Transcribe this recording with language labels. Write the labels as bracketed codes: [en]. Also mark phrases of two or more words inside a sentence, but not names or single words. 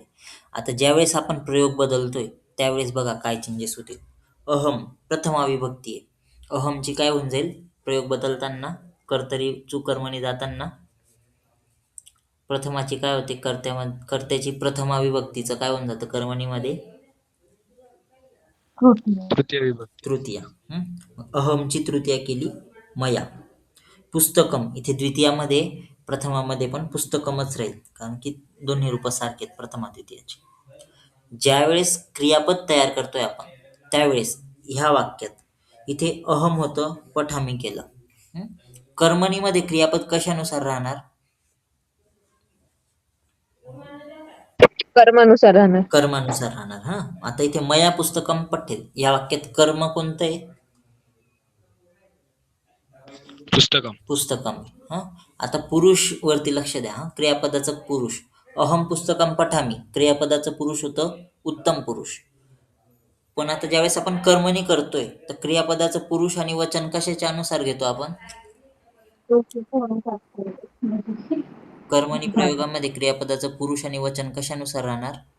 [mr] आता ज्यावेळेस आपण प्रयोग बदलतोय त्यावेळेस बघा काय चेंजेस होतील. अहम प्रथमा विभक्ती आहे, अहमची काय होऊन जाईल प्रयोग बदलताना, कर्तरी कर्मणी जाताना प्रथमाची काय होते, कर्त्याची प्रथमा विभक्तीचं काय होऊन जातं कर्मणीमध्ये तृतीय विभक्ती. तृतीया. अहमची तृतीया केली मया. पुस्तकम इथे द्वितीयामध्ये प्रथमामध्ये पण पुस्तकमच राहील, कारण की दोन्ही रूप सारखे आहेत प्रथमा द्वितीयाची. ज्यावेळेस क्रियापद तयार करतोय आपण त्यावेळेस ह्या वाक्यात इथे अहम होतं पठामी केलं. कर्मणीमध्ये क्रियापद कशानुसार राहणार? कर्मानुसार राहणार. कर्मानुसार राहणार. आता इथे [sa] मया पुस्तकम पठेल [mr] या वाक्यात कर्म कोणतं आहे? पुस्तकम. पुस्तकम. आता पुरुष वरती लक्ष द्या. क्रियापदाचं पुरुष [sa] अहम पुस्तकम पठामी, [mr] क्रियापदाचं पुरुष होतं उत्तम पुरुष. पण आता ज्यावेळेस आपण कर्मणी करतोय तर क्रियापदाचं पुरुष आणि वचन कशाच्या अनुसार घेतो आपण? कर्मणी प्रयोगामध्ये क्रियापदाचं पुरुष आणि वचन कशानुसार राहणार?